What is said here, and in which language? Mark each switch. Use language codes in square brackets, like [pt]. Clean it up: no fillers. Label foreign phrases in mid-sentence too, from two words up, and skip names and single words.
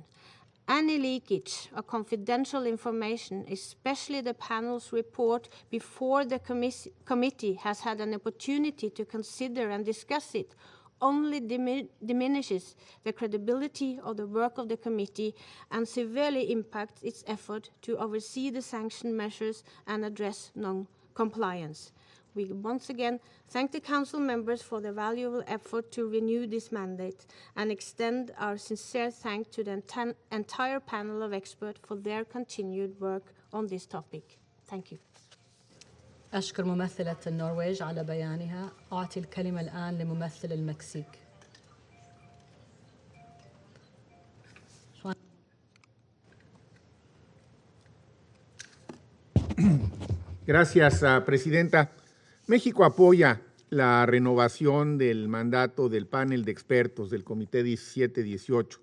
[en] Any leakage of confidential information, especially the panel's report before the committee has had an opportunity to consider and discuss it, only diminishes the credibility of the work of the committee and severely impacts its effort to oversee the sanction measures and address non-compliance. We once again thank the Council members for their valuable effort to renew this mandate and extend our sincere thanks to the entire panel of experts for their continued work on this topic. Thank you. [ar] أشكر ممثلة النرويج على بيانها. أعطي الكلمة الآن لممثل المكسيك. [es] Gracias, Presidenta. México apoya la renovación del mandato del panel de expertos del Comité 17-18.